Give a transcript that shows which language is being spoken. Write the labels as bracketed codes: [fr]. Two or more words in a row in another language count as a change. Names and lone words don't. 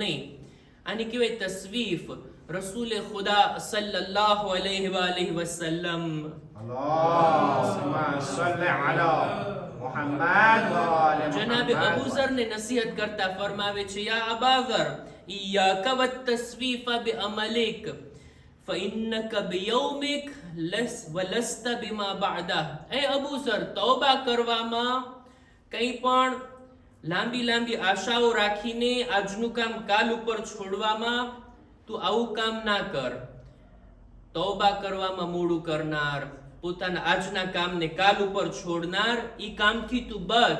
[gu] નહીં, આને કહેવાય તસ્વીફ. રસૂલ ખુદા [ar] صلى الله عليه وسلم [gu] જનાબ અબુ ઝર ને નસીહત કરતા ફરમાવે છે [ar] يا أبا ذر إياك والتسويف بأملك فإنك بيومك ولست بما بعده. [gu] એ અબુ ઝર, તૌબા કરવામાં કંઈ પણ લાંબી લાંબી આશાઓ રાખીને આજનું કામ કાલ ઉપર છોડવામાં તું આવું કામ ના કર. તૌબા કરવામાં મોડું કરનાર, પોતાના આજના કામને કાલ ઉપર છોડનાર, ઈ કામથી તું બચ.